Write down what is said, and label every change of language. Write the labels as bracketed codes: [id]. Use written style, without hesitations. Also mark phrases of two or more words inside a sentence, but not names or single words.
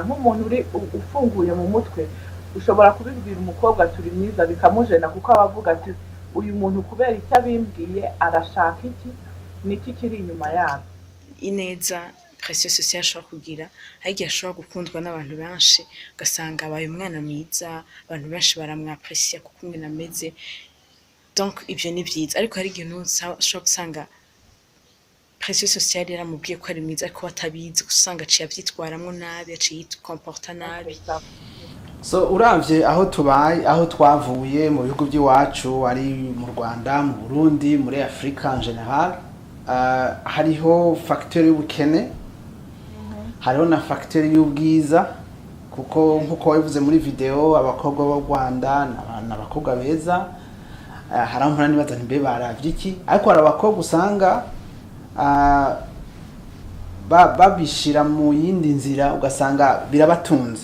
[rw] Nk'umuntu uri ufunguye mu mutwe ushobora kubibwira umukobwa turi mwiza bikamujena kuko abavuga ati uyu muntu kubera icyo abimbwiye arashaka iki, niki kiri inyuma yabo. ineza [fr] pression sociale [rw] ashobora kugira hari igihe ashobora gukundwa n'abantu benshi ugasanga abaye umwana mwiza abantu benshi baramwaprecier kuko umwe ameze donc ibyo ni byiza ariko hari igihe ushobora gusanga [fr] pression sociale [rw] yaramubwiye ko ari mwiza ariko atabizi usanga aciye avyitwaramwo nabi aciye yitkomporta nabi. [rn] so uravye aho tubaye aho twavuye mu bihugu by'iwacu ari mu Rwanda mu Burundi muri Afrika [fr] en general [rn] hariho facteur y'ubukene hariho na facteur y'ubwiza kuko nkuko wabivuze muri video abakobwa b'u Rwanda n'abakobwa beza harampura nibaza ntimbe baravye iki ariko hari abakobwa usanga babishira mu yindi nzira ugasanga birabatunze.